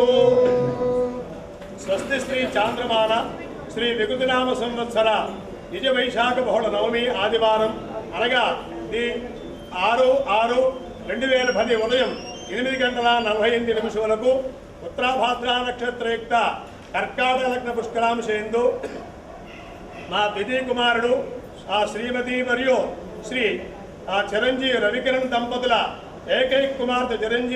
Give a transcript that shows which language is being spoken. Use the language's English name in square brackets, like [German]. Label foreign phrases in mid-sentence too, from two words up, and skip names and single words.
[Sanskrit] स्वस्ति श्री चांद्रमाल श्री विगुतिनाम संवत्सर निज वैशाख बहुल नवमी आदिवाరం [Telugu] అనగా 6/6/2010 ఉదయం 8:48 నిమిషాలకు ఉత్తరాభాద్ర నక్షత్రయుక్త కర్కాటక లగ్న పుష్కరాంశేందు మా ద్వితీయ కుమారుడు ఆ శ్రీమతి మరియు శ్రీ ఆ చిరంజీవి రవికిరణ్ దంపతుల ఏకైక కుమార్తె చిరంజీవి